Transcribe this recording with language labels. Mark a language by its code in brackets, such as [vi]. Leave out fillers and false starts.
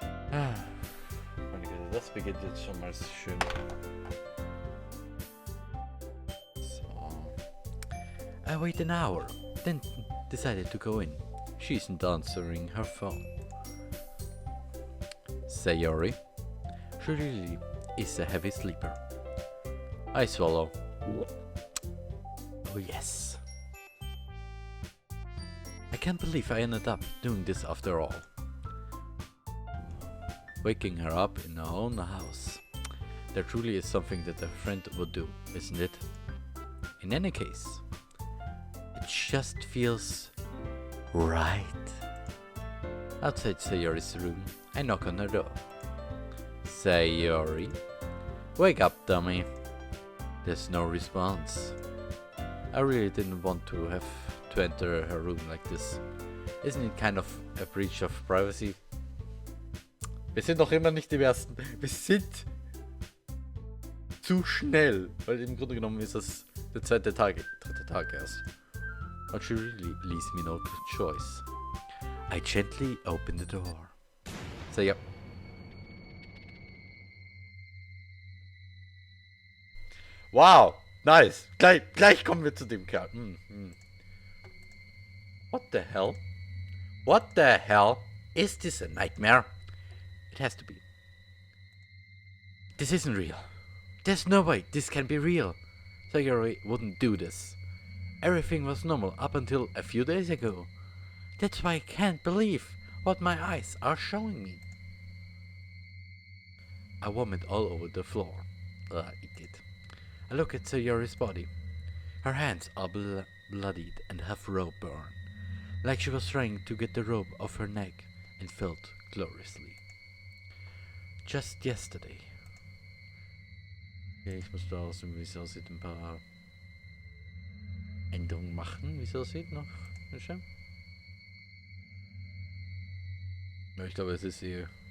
[de] Meine Güte, das beginnt jetzt schon mal schön. So. [en] I wait an hour, then decided to go in. She isn't answering her phone. Sayori. She really is a heavy sleeper. I swallow. Oh yes. I can't believe I ended up doing this after all. Waking her up in her own house. There truly is something that a friend would do, isn't it? In any case, it just feels right. Outside Sayori's room, I knock on her door. Sayori? Wake up, dummy. There's no response. I really didn't want to have to enter her room like this. Isn't it kind of a breach of privacy? [de] Wir sind noch immer nicht im ersten. Wir sind zu schnell. Weil im Grunde genommen ist das der dritte Tag erst. [en] But she really leaves me no choice. I gently open the door. [de] So, ja. [en] Wow, nice. [de] Gleich kommen wir zu dem Kerl. [en] What the hell? What the hell? Is this a nightmare? It has to be. This isn't real. There's no way this can be real. Sayori wouldn't do this. Everything was normal up until a few days ago. That's why I can't believe what my eyes are showing me. I vomit all over the floor. Idiot. I look at Sayori's body. Her hands are bloodied and have rope burn, like she was trying to get the rope off her neck and felt gloriously. Just yesterday. [de] Okay, ich muss da aussehen, wie es aussieht, ein paar Änderungen machen, wie es aussieht noch. Ja, ich glaube, es ist hier.